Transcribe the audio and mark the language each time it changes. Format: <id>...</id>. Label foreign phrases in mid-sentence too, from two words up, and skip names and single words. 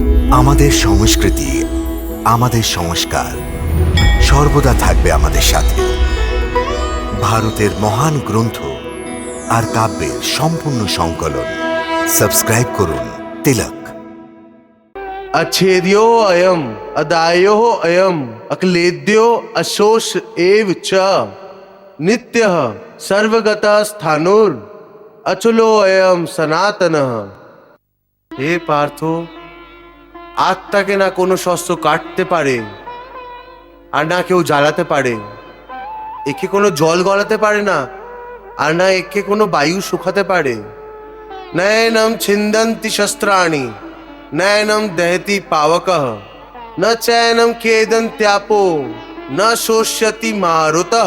<bn>আমাদের সংস্কৃতি, আমাদের সংস্কার সর্বদা থাকবে আমাদের সাথে। ভারতের মহান গ্রন্থ আর কাব্যের সম্পূর্ণ সংকলন। সাবস্ক্রাইব করুন তিলক।</bn> <sa>अच्छेद्यो अयम अदायो अयम अक्लेद्यो अशोष एव च नित्यः सर्वगतः स्थानुर अचलो अयम सनातनः।</sa> <bn>হে পার্থ, আত্মাকে না কোনো শস্ত্র কাটতে পারে আর না কেউ জ্বালাতে পারে, একে কোনো জল গলাতে পারে না আর না একে কোনো বায়ু শুকাতে পারে।</bn> <sa>নয়নম ছিন্দন্তি শস্ত্রাণি নয়নম দহতি পাবকঃ ন চৈনম কেদন্ত্যাপো ন শোষ্যতি মারুতঃ।</sa>